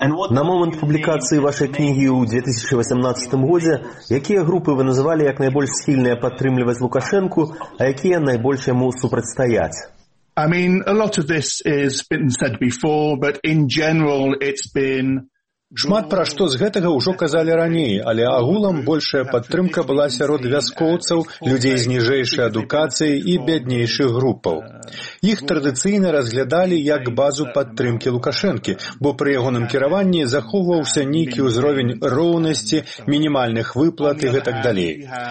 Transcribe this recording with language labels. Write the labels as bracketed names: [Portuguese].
[Belarusian] На момант публікацыі вашай кнігі ў 2018 годзе, якія групы вы называлі як найбольш схільныя падтрымліваць Лукашэнку, а якія найбольш яму супрацьстаяць? [English] I mean, a lot of this has been said before, but in general it's been... [Belarusian] Шмат пра што з гэтага ўжо казалі раней, але агулам большая падтрымка была сярод вяскоўцаў, людзей з ніжэйшай адукацыяй і бяднейшых групаў. Іх традыцыйна разглядалі як базу падтрымкі Лукашэнкі, бо пры ягоным кіраванні захоўваўся нейкі ўзровень роўнасці, мінімальных выплат і гэтак далей.